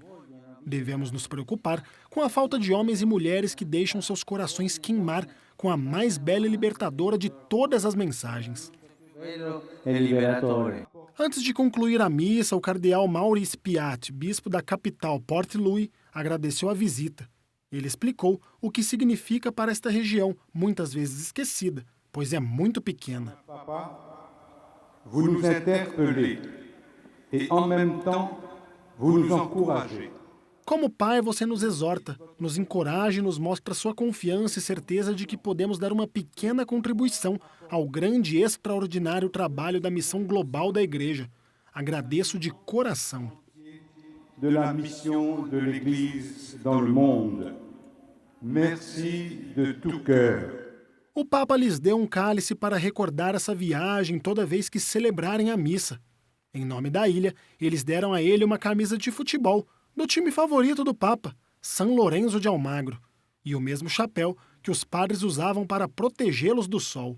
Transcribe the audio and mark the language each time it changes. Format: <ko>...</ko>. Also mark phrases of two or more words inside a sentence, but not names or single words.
<pt>Devemos nos preocupar com a falta de homens e mulheres que deixam seus corações queimar com a mais bela e libertadora de todas as mensagens. Antes de concluir a missa, o cardeal Maurice Piat, bispo da capital Port Louis, agradeceu a visita. Ele explicou o que significa para esta região, muitas vezes esquecida, pois é muito pequena.</pt> <fr>Vous nous interpellez et en même temps vous nous encouragez.</fr> <pt>Como pai, você nos exorta, nos encoraja e nos mostra sua confiança e certeza de que podemos dar uma pequena contribuição ao grande e extraordinário trabalho da missão global da Igreja. Agradeço de coração.</pt> <fr>De la mission de l'Église dans le monde. Merci de tout cœur.</fr> <pt>O Papa lhes deu um cálice para recordar essa viagem toda vez que celebrarem a missa. Em nome da ilha, eles deram a ele uma camisa de futebol do time favorito do Papa, São Lourenço de Almagro, e o mesmo chapéu que os padres usavam para protegê-los do sol.</pt>